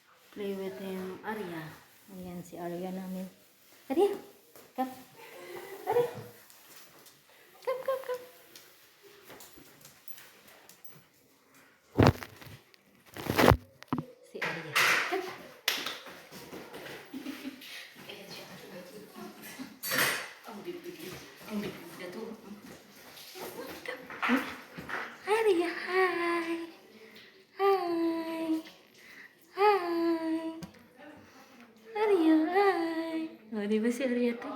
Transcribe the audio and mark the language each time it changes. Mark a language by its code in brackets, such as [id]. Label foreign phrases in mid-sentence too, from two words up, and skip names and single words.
[en] Play with him. [tl] Arya. Ayan si Arya namin. Arya! [en] Come. Arya! Come, come, come. [tl] Si Arya. Come. Ayan siya. Ang bibig na to. [en] Arya, hi! Hi! Hi! [tl] Arya, hi! O, di ba si Arya to?